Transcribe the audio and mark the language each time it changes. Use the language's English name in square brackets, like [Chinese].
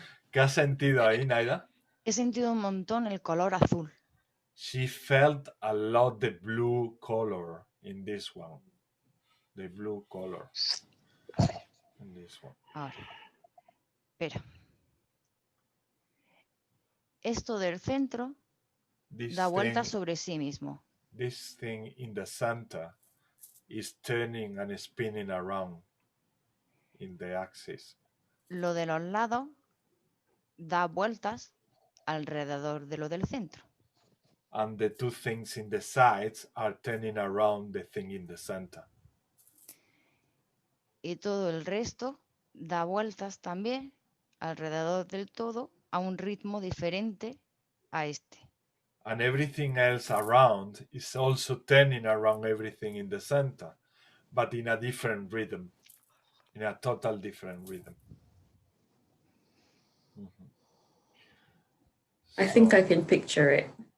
[Spanish] ¿Qué has sentido ahí, Naida? He sentido un montón el color azul. [English] She felt a lot the blue color in this one. The blue color in this one. [Spanish] Ahora. Espera. Esto del centro da vuelta sobre sí mismo. [English] This thing in the center is turning and spinning around in the axis. [Spanish] Lo de los lados da vueltas alrededor de lo del centro. [English] And the two things in the sides are turning around the thing in the center. [Spanish] Y todo el resto da vueltas también alrededor del todo a un ritmo diferente a este. [English] And everything else around is also turning around everything in the center, but in a different rhythm, in a total different rhythm. I think I can picture it.